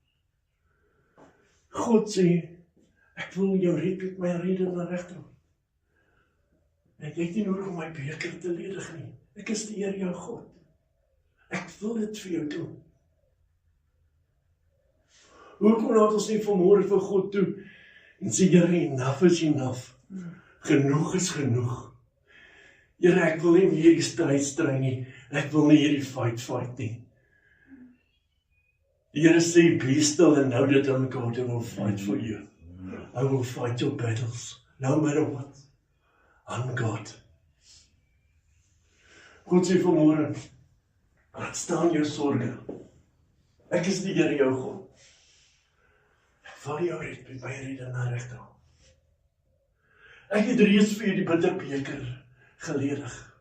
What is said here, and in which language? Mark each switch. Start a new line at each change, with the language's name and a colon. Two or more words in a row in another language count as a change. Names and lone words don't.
Afrikaans: God sê, ek wil jou red met my rede na regterhand. Ek het nie nodig om my beker te ledig nie. Ek is die Here jou God. Ek wil dit vir jou doen. Hoekom laat ons nie vanmôre vir God toe en sê, Here,
English: enough is enough.
Afrikaans: Genoeg is genoeg. Here, ek wil nie meer die stryd stry nie. Ek wil nie hierdie fight nie. Die Here sê,
English: be still and know that I'm God and will fight for you. I will fight your battles, no matter what. I'm God.
Afrikaans: God sê vanmôre, laat staan jou sorge. Ek is die Here jou God. Ek val jou red met my redder na regterhand. Ek het reeds vir jou die bitterbeker geledig.